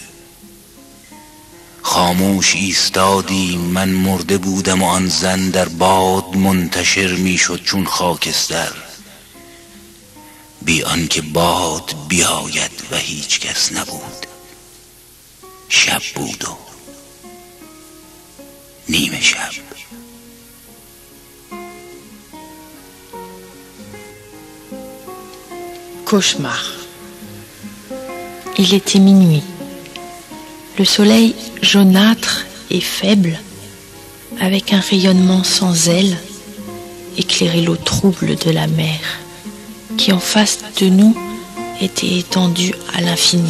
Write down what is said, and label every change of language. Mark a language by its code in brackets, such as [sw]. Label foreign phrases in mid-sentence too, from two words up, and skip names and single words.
[fa] خاموش ایستادیم، من مرده بودم و آن زن در باد منتشر می شد چون خاکستر بی آنکه باد بیاید و هیچ کس نبود. شب بود و نیمه شب. [fr] Cauchemar. Il était minuit. Le soleil jaunâtre et faible, avec un rayonnement sans aile, éclairait l'eau trouble de la mer, qui en face de nous était étendue à l'infini.